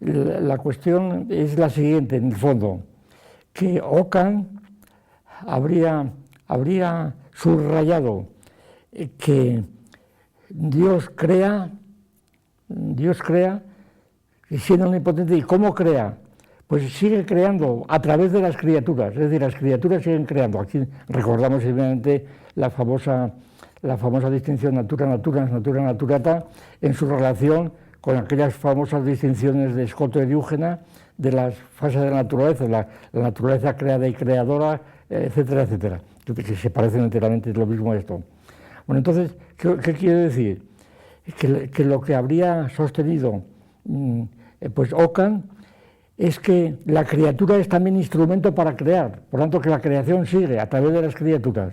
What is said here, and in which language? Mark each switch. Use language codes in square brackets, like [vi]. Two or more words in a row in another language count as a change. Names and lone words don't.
[es] La cuestión es la siguiente, en el fondo, que Ockham habría subrayado que Dios crea, y siendo omnipotente, ¿y cómo crea? Pues sigue creando a través de las criaturas, es decir, las criaturas siguen creando. Aquí recordamos evidentemente la famosa distinción [la] natura naturans, natura naturata, [es] en su relación con aquellas famosas distinciones de Scotto y Diógenes de las fases de la naturaleza, la naturaleza creada y creadora, etcétera, etcétera, que se parecen enteramente, es lo mismo esto. Bueno, entonces, ¿qué quiere decir? Que lo que habría sostenido pues Ockham es que la criatura es también instrumento para crear, por lo tanto que la creación sigue a través de las criaturas.